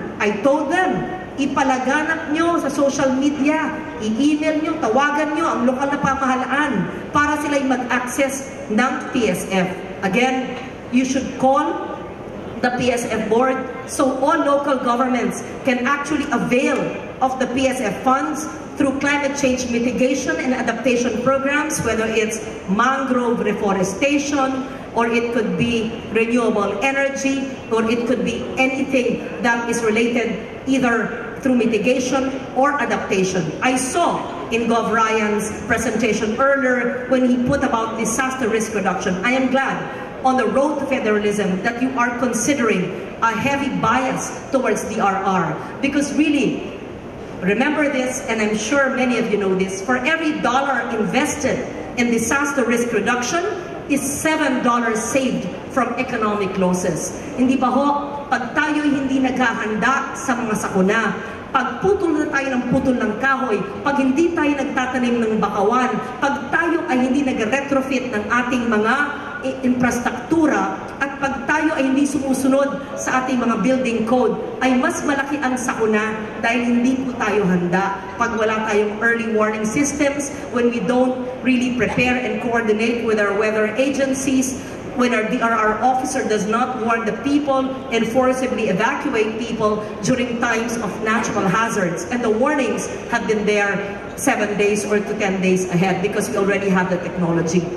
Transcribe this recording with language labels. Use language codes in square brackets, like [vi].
[en] I told them, [tl] ipalaganap nyo sa social media, i-email nyo, tawagan nyo ang lokal na pamahalaan para sila'y mag-access ng PSF. [en] Again, you should call the PSF board so all local governments can actually avail of the PSF funds through climate change mitigation and adaptation programs, whether it's mangrove reforestation, or it could be renewable energy, or it could be anything that is related either through mitigation or adaptation. I saw in Gov. Ryan's presentation earlier when he put about disaster risk reduction. I am glad on the road to federalism that you are considering a heavy bias towards DRR, because really, remember this, and I'm sure many of you know this, for every dollar invested in disaster risk reduction is $7 saved from economic losses. [tl] Hindi ba ho, pag tayo'y hindi naghahanda sa mga sakuna, pag putol na tayo ng putol ng kahoy, pag hindi tayo nagtatanim ng bakawan, pag tayo ay hindi nag-retrofit ng ating mga infrastruktura, at pag tayo ay hindi sumusunod sa ating mga building code, ay mas malaki ang sakuna dahil hindi po tayo handa. Pag wala tayong [en] early warning systems, when we don't really prepare and coordinate with our weather agencies, when our DRR officer does not warn the people and forcibly evacuate people during times of natural hazards. And the warnings have been there 7 days or to 10 days ahead because we already have the technology.